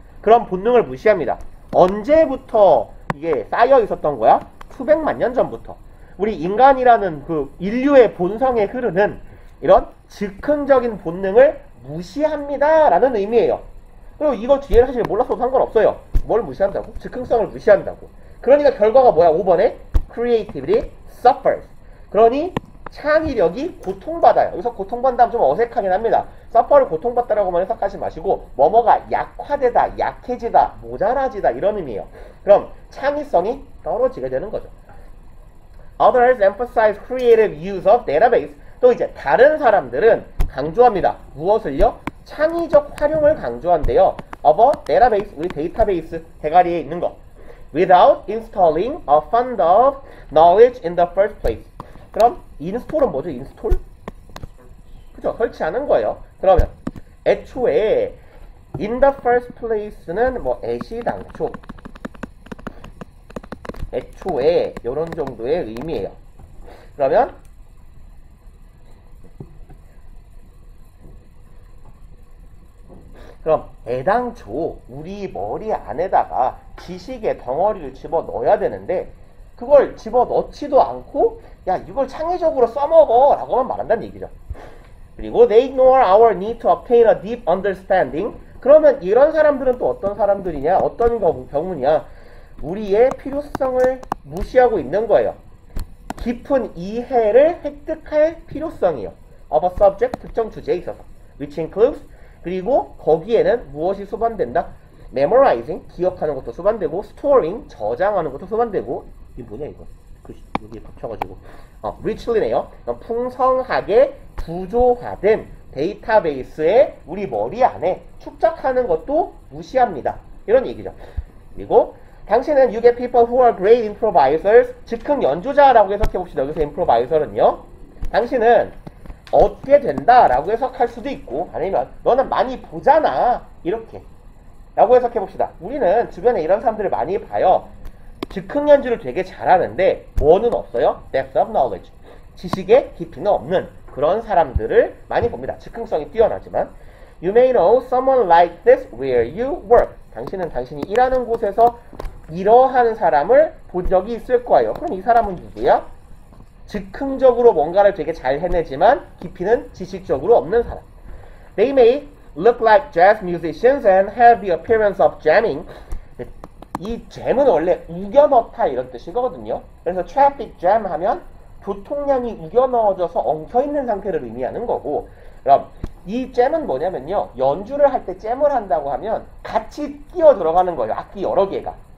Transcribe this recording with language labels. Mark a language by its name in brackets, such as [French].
[Korean] 그런 본능을 무시합니다. 언제부터 이게 쌓여 있었던 거야? 수백만 년 전부터. 우리 인간이라는 그 인류의 본성에 흐르는 이런 즉흥적인 본능을 무시합니다 라는 의미예요. 그리고 이거 뒤에 사실 몰랐어도 상관없어요. 뭘 무시한다고? 즉흥성을 무시한다고. 그러니까 결과가 뭐야? [English] 5번에 creativity suffers. [Korean] 그러니 창의력이 고통받아요. 여기서 고통받다면 좀 어색하긴 합니다. suffer를 고통받다라고만 해석하지 마시고 뭐뭐가 약화되다, 약해지다, 모자라지다 이런 의미예요. 그럼 창의성이 떨어지게 되는 거죠. [English] Others emphasize creative use of database. [Korean] 또 이제 다른 사람들은 강조합니다. 무엇을요? 창의적 활용을 강조한대요. [English] of a database, [Korean] 우리 데이터베이스 대가리에 있는 거. [English] Without installing a fund of knowledge in the first place. [Korean] 그럼 인스톨은 뭐죠? 인스톨? 그죠? 설치하는 거예요. 그러면 애초에 [English] in the first place [Korean] 는 뭐 애시당초 애초에 이런 정도의 의미예요. 그러면 애당초 우리 머리 안에다가 지식의 덩어리를 집어 넣어야 되는데 그걸 집어 넣지도 않고 야 이걸 창의적으로 써먹어 라고만 말한다는 얘기죠. 그리고 [English] they ignore our need to obtain a deep understanding. [Korean] 그러면 이런 사람들은 또 어떤 사람들이냐? 어떤 경우냐? 우리의 필요성을 무시하고 있는 거예요. 깊은 이해를 획득할 필요성이요. [English] of a subject, [Korean] 특정 주제에 있어서. [English] which includes, [Korean] 그리고 거기에는 무엇이 수반된다? memorizing, 기억하는 것도 수반되고, storing, 저장하는 것도 수반되고, 이게 뭐냐 이거? 여기에 붙여가지고 richly네요. 풍성하게 구조화된 데이터베이스에 우리 머리 안에 축적하는 것도 무시합니다. 이런 얘기죠. 그리고 당신은 [English] you get people who are great improvisers. [Korean] 즉흥 연주자라고 해석해봅시다. 여기서 improviser은요. 당신은 얻게 된다라고 해석할 수도 있고 아니면 너는 많이 보잖아. 이렇게 라고 해석해봅시다. 우리는 주변에 이런 사람들을 많이 봐요. 즉흥 연주를 되게 잘하는데 뭐는 없어요? [English] depth of knowledge. [Korean] 지식의 깊이는 없는 그런 사람들을 많이 봅니다. 즉흥성이 뛰어나지만 [English] You may know someone like this where you work. [Korean] 당신은 당신이 일하는 곳에서 이러한 사람을 본 적이 있을 거예요. 그럼 이 사람은 누구야? 즉흥적으로 뭔가를 되게 잘 해내지만 깊이는 지식적으로 없는 사람. [English] They may look like jazz musicians and have the appearance of jamming. [Korean] 이 잼은 원래 우겨 넣다 이런 뜻이거든요. 그래서 traffic jam 하면 교통량이 우겨 넣어져서 엉켜있는 상태를 의미하는 거고, 그럼 이 잼은 뭐냐면요, 연주를 할 때 잼을 한다고 하면 같이 끼어 들어가는 거예요. 악기 여러 개가.